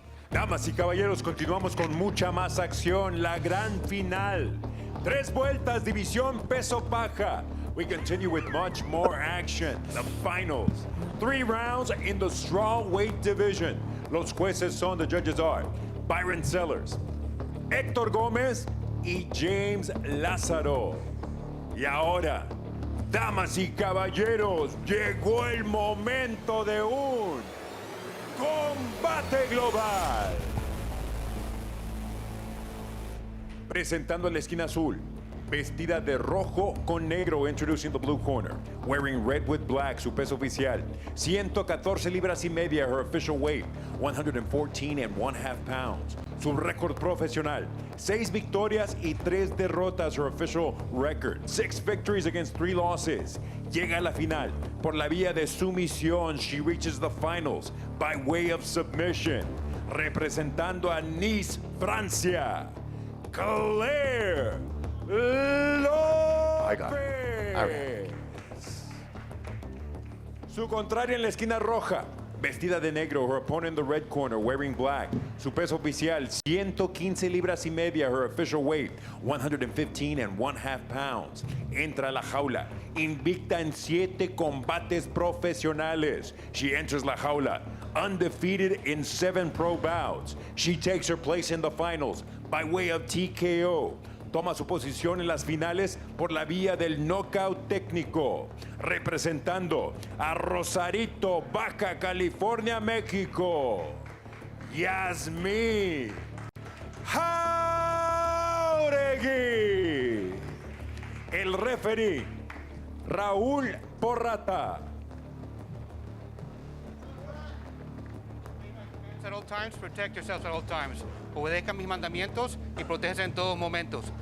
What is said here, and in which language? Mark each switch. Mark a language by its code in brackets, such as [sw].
[es] Damas y caballeros, continuamos con mucha más acción. La gran final. 3 vueltas, división peso paja. [en] We continue with much more action. The finals. 3 rounds in the strawweight division. [es] Los jueces son, [en] the judges are [es] Byron Sellers, Héctor Gómez y James Lázaro. Y ahora, damas y caballeros, llegó el momento de un combate global. Presentando en la esquina azul, vestida de rojo con negro, [en] introducing the blue corner. Wearing red with black, [es] su peso oficial, 114 libras y media, [en] her official weight, 114.5 pounds. [es] Su récord profesional, 6 victorias y 3 derrotas, [en] her official record. 6 victories against 3 losses. [es] Llega a la final por la vía de sumisión. [en] She reaches the finals by way of submission. [es] Representando a Nice, Francia, Claire Lopez. [en] I got it. All right. [es] Su contraria en la esquina roja, vestida de negro, [en] her opponent in the red corner, wearing black. [es] Su peso oficial, 115 libras y media, [en] her official weight, 115.5 pounds. [es] Entra a la jaula, invicta en 7 combates profesionales. [en] She enters [es] la jaula, [en] undefeated in 7 pro bouts. She takes her place in the finals by way of TKO. [es] Toma su posición en las finales por la vía del knockout técnico, representando a Rosarito, Baja California, México, Yasmin Jauregui. El referee, Raúl Porrata. [en] At all times, protect yourselves at all times. [es] Obedezcan mis mandamientos y protéjanse en todos momentos.